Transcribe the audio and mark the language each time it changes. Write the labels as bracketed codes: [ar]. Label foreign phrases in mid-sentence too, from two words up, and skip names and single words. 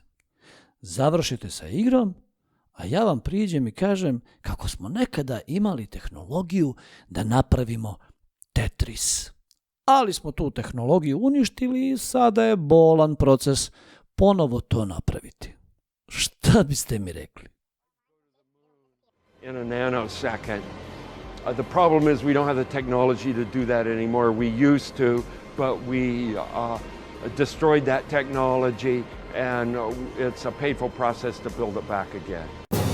[sr] Završite sa igrom, a ja vam priđem i kažem kako smo nekada imali tehnologiju da napravimo Tetris. Ali smo tu tehnologiju uništili i sada je bolan proces ponovo to napraviti. Šta biste mi rekli? [en] In a nanosecond. The problem is we don't have the technology to do that anymore. We used to, but we destroyed that technology, and it's a painful process to build it back again.